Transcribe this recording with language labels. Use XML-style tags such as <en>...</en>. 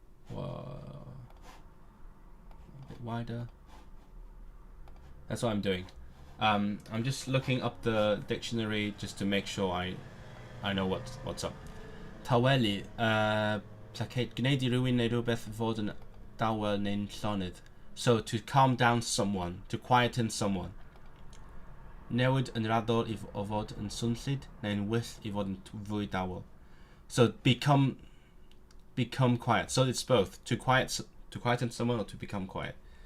<en>Whoa. A bit wider. That's what I'm doing. I'm just looking up the dictionary just to make sure I know what's up.</en> <cy>Taweli, placate. Gwneud I rywun neu rhywbeth fod yn dawel neu'n llonydd.</cy> <en>So to calm down someone, to quieten someone.</en> <cy>Newid yn raddol I fod yn swnllid, neu'n wyll I fod yn fwy dawel.</cy> <en>So become quiet. So it's both to quieten someone or to become quiet.</en>